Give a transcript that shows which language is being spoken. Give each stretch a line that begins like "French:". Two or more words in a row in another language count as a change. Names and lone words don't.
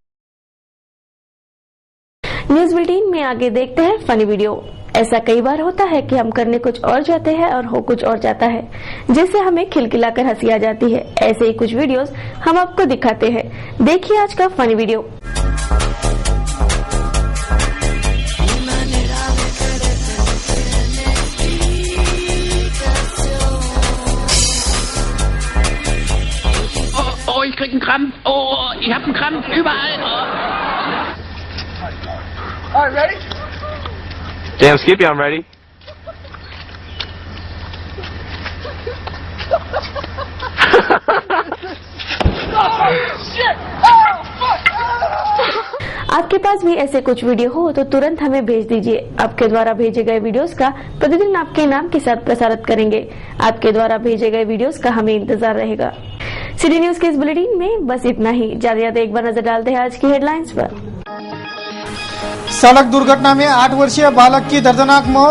English: news bulletin
Hindi: में आगे देखते हैं
English: funny video.
Hindi: ऐसा कई बार होता है कि हम करने कुछ और जाते हैं और हो कुछ और जाता है, जिससे हमें खिलखिलाकर हंसी आ जाती है। ऐसे ही कुछ वीडियोस हम आपको दिखाते हैं। देखिए आज का
English: funny video.
German: Oh, ich krieg einen Krampf. Oh, ich hab einen Krampf überall.
English: All right, ready? Damn, Skippy, I'm ready. Oh, shit! Oh, fuck!
Hindi: आपके पास भी ऐसे कुछ वीडियो हो तो तुरंत हमें भेज दीजिए। आपके द्वारा भेजे गए वीडियोस का प्रतिदिन आपके नाम के साथ प्रसारित करेंगे। आपके द्वारा भेजे गए वीडियोस का हमें इंतजार रहेगा। सिटी न्यूज के इस बुलेटिन में बस इतना ही। ज्यादा एक बार नजर डालते हैं आज की हेडलाइंस पर। सड़क दुर्घटना में 8 वर्षीय बालक की दर्दनाक मौत।